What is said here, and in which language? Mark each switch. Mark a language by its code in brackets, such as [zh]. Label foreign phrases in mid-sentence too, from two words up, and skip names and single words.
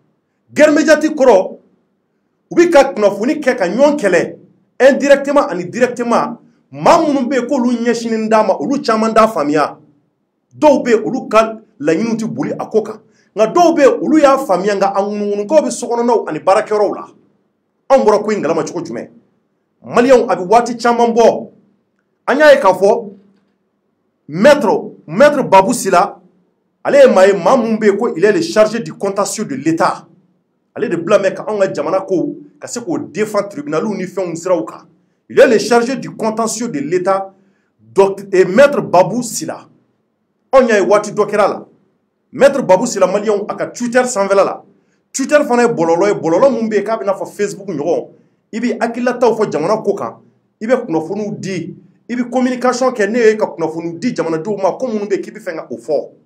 [bm] kɔrɔ u bɛ ka kunnafoni kɛ ka ɲɔgɔn kɛlɛ indirectement ani directement maa minnu bɛ yen k'olu ɲɛsinen d'a ma olu caman t'a faamuya dɔw bɛ yen olu ka laɲiniw tɛ boli a ko kan nga dɔw be olu y'a faamuya nga a ŋunuŋunukaw be sokɔnɔnaw ani baarakɛyɔrɔw la anw bɔra ko in galama cogo jumɛn maliyɛnw a be waati caman bɔ an y'a ye k'a fɔ maître Babou Sila ale ye maa ye maa mun be ko [fr] il est le chargé du contentieux de l'État [bm] ale de bila mɛ ka anw ka jamana ko ka se k'o défend tribunaliw ni fɛnw siraw kan [fr] il est le chargé du contentieux de l'État [bm] et maître Babou Sila anw y'a ye waati dɔ kɛra la maître Babou Sila maliyɛnw a ka Twitter sanfɛla la Twitter fana ye bɔlɔlɔ ye bɔlɔlɔ mun be yen k'a bɛ n'a fɔ Facebook ɲɔgɔn i bɛ hakililataw fɔ jamana ko kan i bɛ kunnafoniw di i bɛ communication kɛ ne ye ka kunnafoniw di jamanadenw ma ko minnu bɛ k'i bɛ fɛ ka o fɔ